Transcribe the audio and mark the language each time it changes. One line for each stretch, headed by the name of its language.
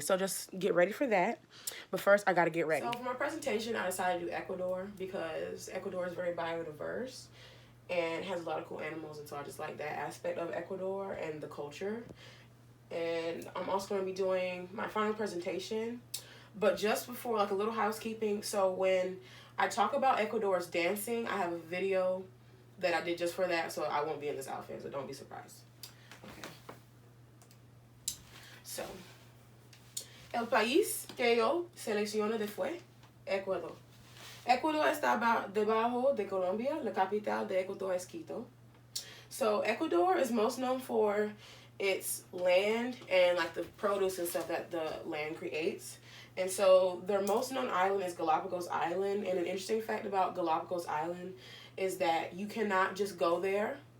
English: So just get ready for that. But first, I got to get ready. So for my presentation, I decided to do Ecuador because Ecuador is very biodiverse and has a lot of cool animals, and so I just like that aspect of Ecuador and the culture. And I'm also going to be doing my final presentation, but just before, like a little housekeeping. So when I talk about Ecuador's dancing, I have a video that I did just for that, so I won't be in this outfit, so don't be surprised. Okay.
Spanish: So, el país que yo selecciono después, Ecuador. Ecuador está debajo de Colombia. La capital de Ecuador es Quito.
English: So Ecuador is most known for its land and like the produce and stuff that the land creates. And so their most known island is Galapagos Island. And an interesting fact about Galapagos Island is that you cannot just go there.